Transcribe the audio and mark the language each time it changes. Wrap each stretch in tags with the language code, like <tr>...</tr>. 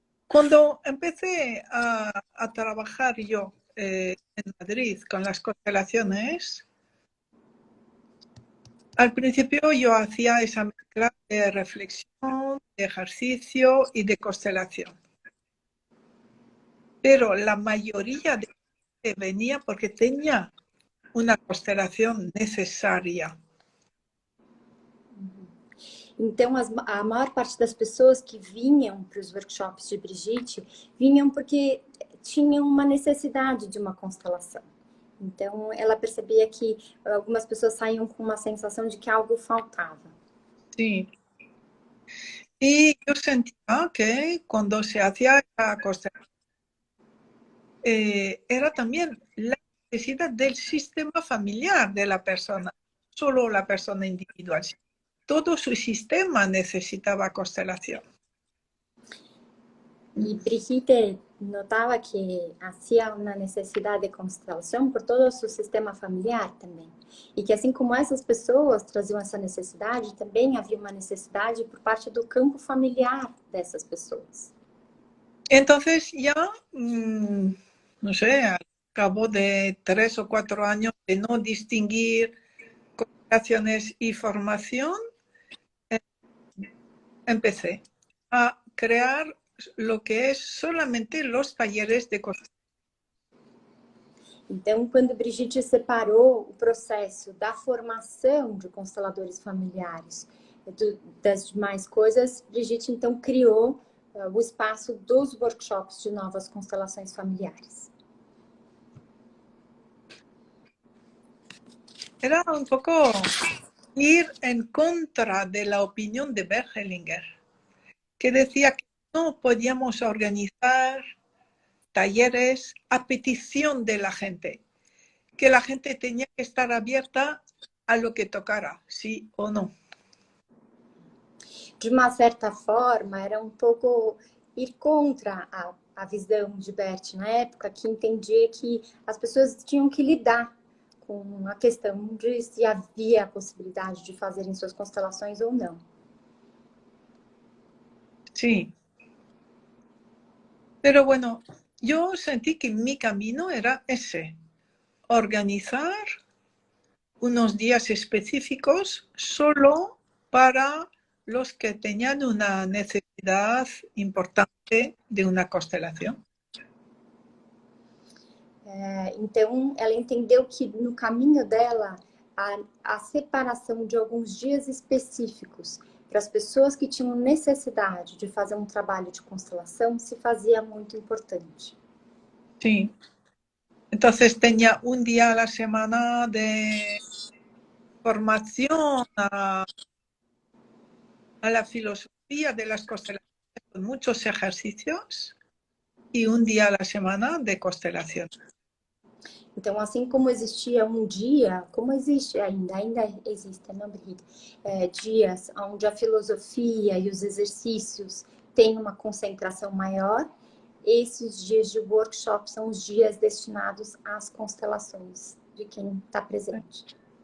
<es>Cuando empecé a trabajar yo en Madrid con las constelaciones, al principio yo hacía esa mezcla de reflexión, de ejercicio y de constelación. pero la mayoría de gente venía porque tenía una constelación necesaria.</es> <pt>Então, a maior parte das pessoas que vinham para os workshops de Brigitte vinham porque tinham uma necessidade de uma constelação. Então, ela percebia que algumas pessoas saíam com uma sensação de que algo faltava.</pt> <es>Sí. Y yo sentía que cuando se hacía la constelación, era también la necesidad del sistema familiar de la persona, solo la persona individual. Todo su sistema necesitaba constelación.</es> <pt>E Brigitte notava que havia uma necessidade de constelação por todo o seu sistema familiar também. E que assim como essas pessoas traziam essa necessidade, também havia uma necessidade por parte do campo familiar dessas pessoas.</pt> <es>Entonces ya, no sé, al cabo de 3 o 4 años de no distinguir constelaciones y formación, empecé a crear lo que es solamente los talleres de constelación.</es> <pt>Então, quando Brigitte separou o processo da formação de consteladores familiares das demais coisas, Brigitte então criou o espaço dos workshops de novas constelações familiares.</pt> <es>Era un poco ir en contra de la opinión de Bert Hellinger, que decía que no podíamos organizar talleres a petición de la gente, que la gente tenía que estar abierta a lo que tocara, sí o no.</es> <pt>De uma certa forma, era um pouco ir contra a visão de Bert na época, que entendia que as pessoas tinham que lidar com a questão de se havia a possibilidade de fazerem suas constelações ou não.</pt> <es>Sí. Pero bueno, yo sentí que mi camino era ese, organizar unos días específicos solo para los que tenían una necesidad importante de una constelación.</es> <pt>Então, ela entendeu que no caminho dela, a separação de alguns dias específicos para as pessoas que tinham necessidade de fazer um trabalho de constelação se fazia muito importante.</pt> <es>Sí. Entonces tenía un día a la semana de formación a la filosofía de las constelaciones con muchos ejercicios y un día a la semana de constelación.</es> <pt>Então, assim como existia um dia, como existe ainda existe, não, Brigitte? Dias onde a filosofia e os exercícios têm uma concentração maior, esses dias de workshop são os dias destinados às constelações de quem está presente.</pt>